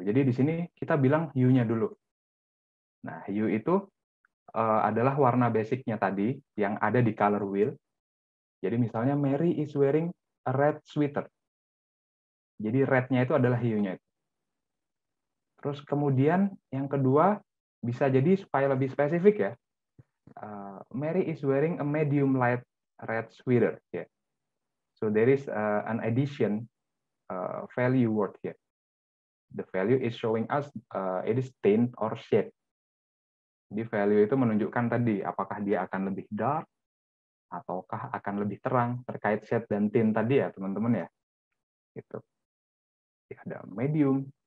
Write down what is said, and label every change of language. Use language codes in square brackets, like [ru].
[id] Jadi di sini kita bilang hue-nya dulu. Nah, hue itu adalah warna basicnya tadi yang ada di color wheel. Jadi misalnya [en] Mary is wearing a red sweater. [id] Jadi red-nya itu adalah hue-nya. Terus kemudian yang kedua bisa jadi supaya lebih spesifik ya. [en] Mary is wearing a medium light red sweater. Yeah. So there is an addition value word here. The value is showing us it is tint or shade. [id] Jadi value itu menunjukkan tadi apakah dia akan lebih dark ataukah akan lebih terang terkait shade dan tint tadi ya teman-teman ya. Gitu. Ada medium.